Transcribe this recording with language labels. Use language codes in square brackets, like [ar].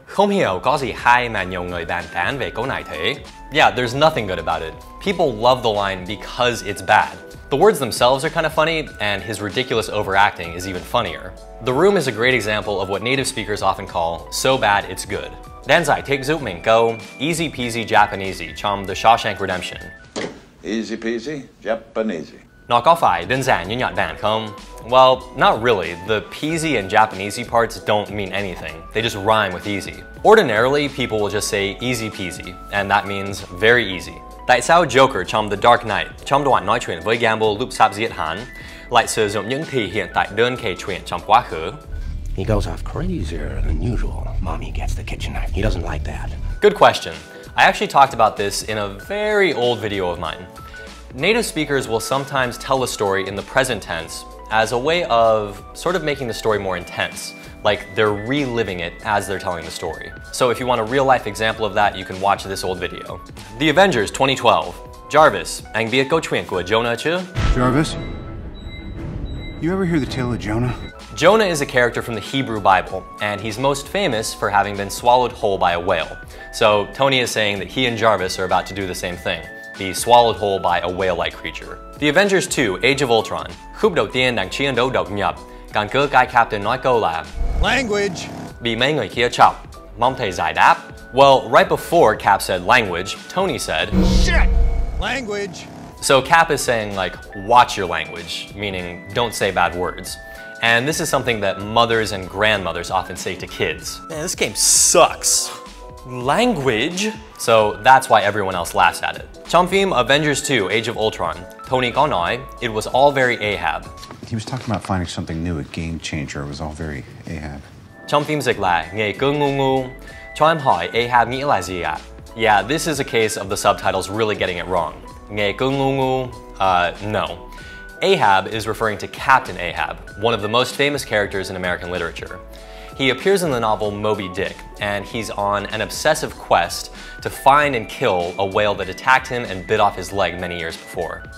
[vi] Không hiểu có gì hay mà nhiều người bàn tán về câu này thế. [en] Yeah, there's nothing good about it. People love the line because it's bad. The words themselves are kind of funny, and his ridiculous overacting is even funnier. The Room is a great example of what native speakers often call so bad it's good. [vi] Đang giải thích giúp mình câu [en] easy peasy Japanesey [vi] trong The Shawshank Redemption. [en] Easy peasy Japanesey. [vi] Nó có phải đơn giản như nhạc đàn không? [en] Well, not really. The peasy and Japanesey parts don't mean anything. They just rhyme with easy. Ordinarily, people will just say easy peasy, and that means very easy. [vi] Tại sao Joker trong The Dark Knight, trong đoạn nói chuyện với Gamble lúc sắp giết hắn, lại sử dụng những thể hiện tại đơn kể chuyện trong quá khứ? [en] He goes off crazier than usual. Mommy gets the kitchen knife. He doesn't like that. Good question. I actually talked about this in a very old video of mine. Native speakers will sometimes tell a story in the present tense as a way of sort of making the story more intense, like they're reliving it as they're telling the story. So if you want a real-life example of that, you can watch this old video. The Avengers 2012. [vi] Jarvis, anh biết câu chuyện của Jonah chứ? [en] Jarvis, you ever hear the tale of Jonah? Jonah is a character from the Hebrew Bible, and he's most famous for having been swallowed whole by a whale. So Tony is saying that he and Jarvis are about to do the same thing, be swallowed whole by a whale-like creature. The Avengers 2, Age of Ultron. [vi] Khúc đầu tiên đang chiến đấu độc nhập, căn cứ cái Captain nói câu là [en] Language. [vi] bị mấy người kia chọc, mong thầy giải đáp. [en] Well, right before Cap said language, Tony said Shit! Language. So Cap is saying like, watch your language, meaning don't say bad words. And this is something that mothers and grandmothers often say to kids. Man, this game sucks. Language? So that's why everyone else laughs at it. [vi] Trong phim Avengers 2, Age of Ultron, Tony có nói, [en] it was all very Ahab. He was talking about finding something new, a game changer. It was all very Ahab. [vi] Trong phim dịch là, nghe cứ ngu ngu. Cho em hỏi Ahab nghĩa là gì ạ? [en] Yeah, this is a case of the subtitles really getting it wrong. [vi] Nghe cứ ngu ngu, [en] no. Ahab is referring to Captain Ahab, one of the most famous characters in American literature. He appears in the novel Moby Dick, and he's on an obsessive quest to find and kill a whale that attacked him and bit off his leg many years before.